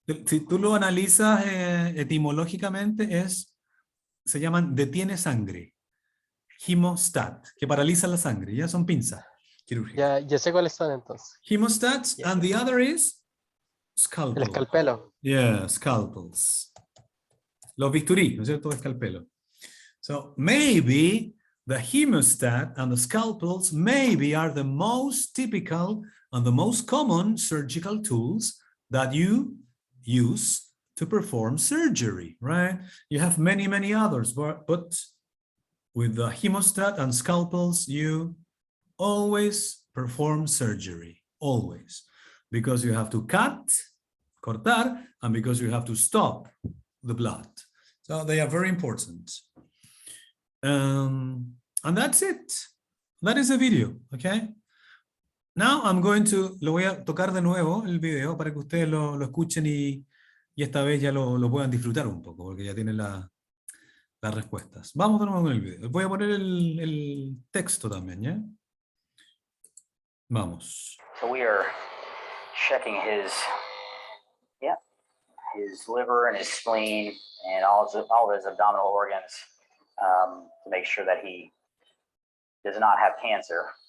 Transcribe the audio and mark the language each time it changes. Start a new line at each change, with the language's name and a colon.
Spanish: si tú lo analizas etimológicamente, se llaman detiene sangre. Hemostat, que paraliza la sangre. Ya son pinzas quirúrgicas. Ya sé cuáles son entonces.
English: Hemostats,
Spanish: Ya.
English: and the other is
Spanish: El
English: scalpel.
Spanish: escalpelo.
English: Yeah, scalpels.
Spanish: Los bisturí, ¿no es cierto? Escalpelo.
English: So maybe the hemostat and the scalpels maybe are the most typical and the most common surgical tools that you use to perform surgery, right? You have many, many others, but with the hemostat and scalpels, you always perform surgery, always, because you have to cortar, and because you have to stop the blood. So they are very important. And that's it. That is the video, okay? Now I'm going to,
Spanish: lo voy a tocar de nuevo el video para que ustedes lo escuchen y esta vez ya lo puedan disfrutar un poco, porque ya tienen las respuestas. Vamos de nuevo con el video. Voy a poner el texto también, ¿ya? Vamos.
English: So we are checking his liver and his spleen and all of his abdominal organs to make sure that he does not have cancer.